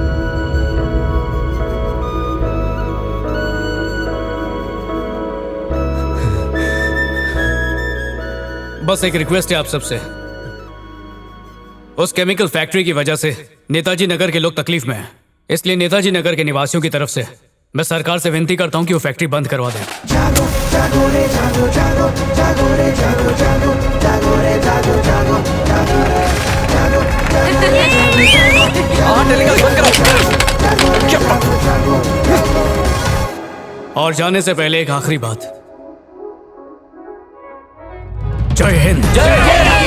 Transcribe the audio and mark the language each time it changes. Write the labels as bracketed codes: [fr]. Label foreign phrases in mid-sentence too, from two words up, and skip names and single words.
[hi] बस एक रिक्वेस्ट है आप सबसे। उस केमिकल फैक्ट्री की वजह से नेताजी नगर के लोग तकलीफ में हैं, इसलिए नेताजी नगर के निवासियों की तरफ से मैं सरकार से विनती करता हूं कि वो फैक्ट्री बंद करवा दें। जागो जागो रे जागो जागो जागो रे जागो जागो जागो रे जागो जागो जागो रे जागो जागो। और जाने से पहले एक आखिरी बात। जय हिंद। जय हिंद।